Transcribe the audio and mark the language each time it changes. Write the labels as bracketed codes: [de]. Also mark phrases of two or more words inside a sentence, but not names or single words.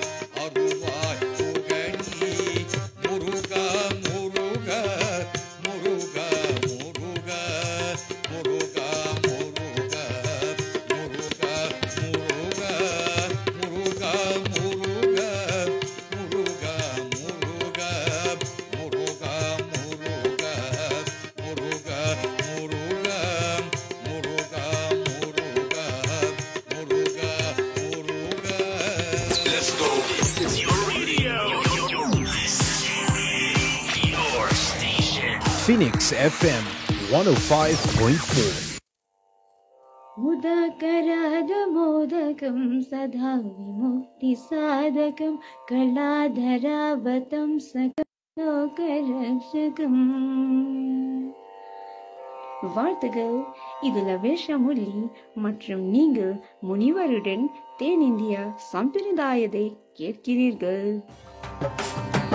[ta] அருள்வாய் புகழி முருகா முருகா முருகா முருகா முருகா முருகா முருகா முருகா முருகா முருகா முருகா முருகா முருகா முருகா முருகா முருகா முருகா முருகா முருகா. [en] Let's go. This is your radio. Your station. Phoenix FM 105.4. [sa] मुदाकराद मोदकं सदा विमुक्ति साधकं कलाधरावतं सकलोकरक्षकम् வாழ்த்துகள். [ta] இது லவேஷா முரளி மற்றும் நீங்கள் முனிவருடன் தென்னிந்தியா சம்பிரதாயத்தை கேட்கிறீர்கள்.